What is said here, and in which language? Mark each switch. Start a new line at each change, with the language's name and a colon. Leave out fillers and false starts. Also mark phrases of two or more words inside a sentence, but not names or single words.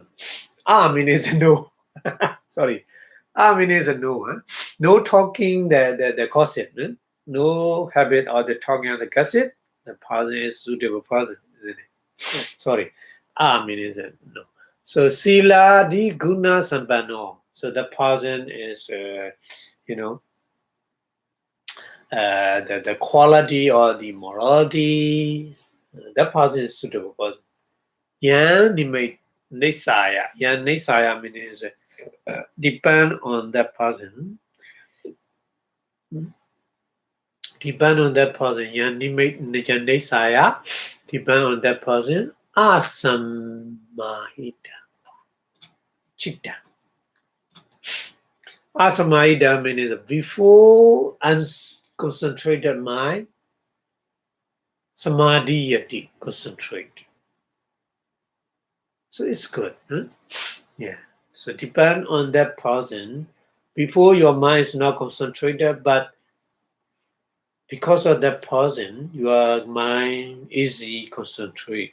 English: Means no. Sorry. Means no. Huh? No talking the gossip. Huh? no habit of the talking and the gossip, the person is suitable person, isn't it? Sorry, means no. So
Pali: sila di guna sampano.
English: So the person is, you know, the quality or the morality. That person is suitable person.
Pali: Yan nimate nisaya. Yan nisaya
English: means depend on that person. Depend on that person.
Pali: Yan nimate nisaya.
English: Depend on that person.
Pali: Asamahita. Chitta.
English: Asamahita means before unconcentrated mind.
Pali: Samadhi yati, concentrate.
English: So it's good. Huh? Yeah. So depend on that person. Before your mind is not concentrated, but because of that person, your mind easy concentrate.